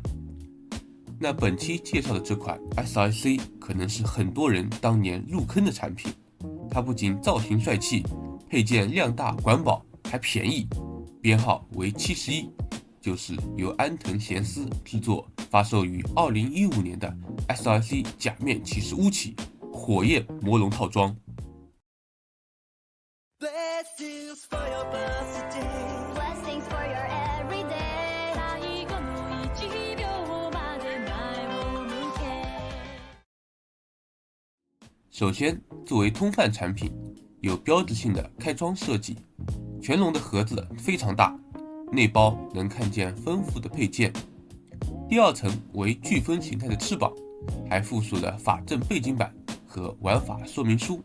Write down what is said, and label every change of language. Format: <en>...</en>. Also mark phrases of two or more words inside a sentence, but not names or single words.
<zh>那本期介绍的这款 SRC 可能是很多人当年入坑的产品，它不仅造型帅气，配件量大管饱，还便宜，编号为71，就是由安藤贤司制作，发售于2015年的 SRC 假面骑士乌起火焰魔龙套装。</zh> <en>Blessings for your birthday. Blessings for your everyday.</en> <ja>最後の1秒まで前を向け。</ja> <zh>首先，作为通贩产品，有标志性的开装设计，全龙的盒子非常大，内包能看见丰富的配件。第二层为飓风形态的翅膀，还附属了法阵背景板和玩法说明书。</zh>